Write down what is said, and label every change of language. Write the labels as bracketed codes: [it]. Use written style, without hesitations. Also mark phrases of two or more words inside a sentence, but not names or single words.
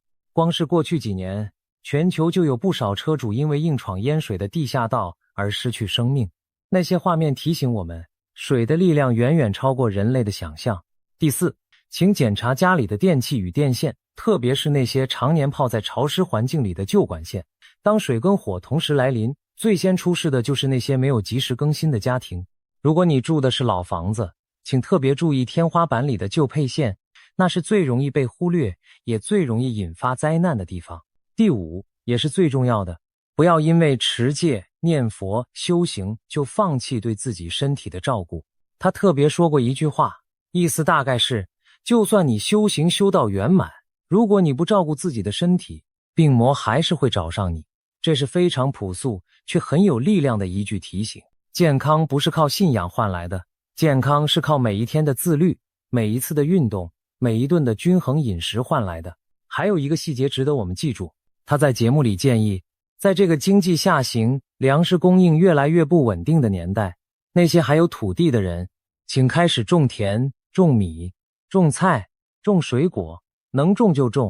[zh] 光是過去幾年，全球就有不少車主因為硬闖淹水的地下道而失去生命。那些畫面提醒我們，水的力量遠遠超過人類的想象。第四，請檢查家裡的電器與電線，特別是那些常年泡在潮濕環境裡的舊管線。當水跟火同時來臨，最先出事的就是那些沒有及時更新的家庭。如果你住的是老房子，請特別注意天花板裡的舊配線，那是最容易被忽略，也最容易引發災難的地方。第五，也是最重要的，不要因為持戒、念佛、修行就放棄對自己身體的照顧。他特別說過一句話，意思大概是，就算你修行修到圓滿，如果你不照顧自己的身體，病魔還是會找上你。這是非常樸素卻很有力量的一句提醒。健康不是靠信仰換來的，健康是靠每一天的自律，每一次的運動，每一頓的均衡飲食換來的。還有一個細節值得我們記住，他在節目裡建議，在這個經濟下行、糧食供應越來越不穩定的年代，那些還有土地的人，請開始種田、種米、種菜、種水果，能種就種。